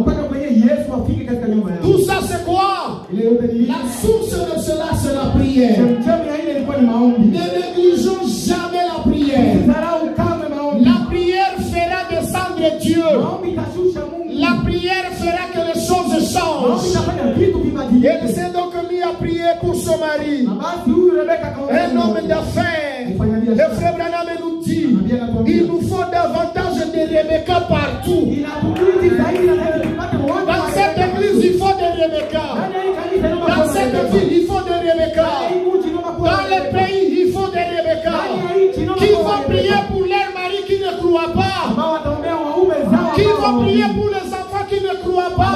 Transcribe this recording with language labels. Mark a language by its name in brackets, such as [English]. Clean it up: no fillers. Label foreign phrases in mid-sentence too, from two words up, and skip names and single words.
[French] Tout ça c'est quoi? La source de cela c'est la prière. Ne négligeons jamais la prière. La prière fera descendre Dieu. La prière fera que les choses change. [Swahili] inafanya vitu vibadilike. [French] Elle s'est donc mise à prier pour son mari. [Swahili] Na basi huyu Rebeka akaongea [French] Un homme d'affaires. Le frère Branham nous dit, il nous faut davantage de Rebecca partout. [Swahili] inatubidi zaidi na zaidi tupate watu [French] Dans cette église, il faut des Rebecca. Dans cette ville, il faut des Rebecca. Dans les pays, il faut des Rebecca. Qui vont prier pour leur mari qui ne croit pas. Qui vont prier pour les enfants qui ne croient pas.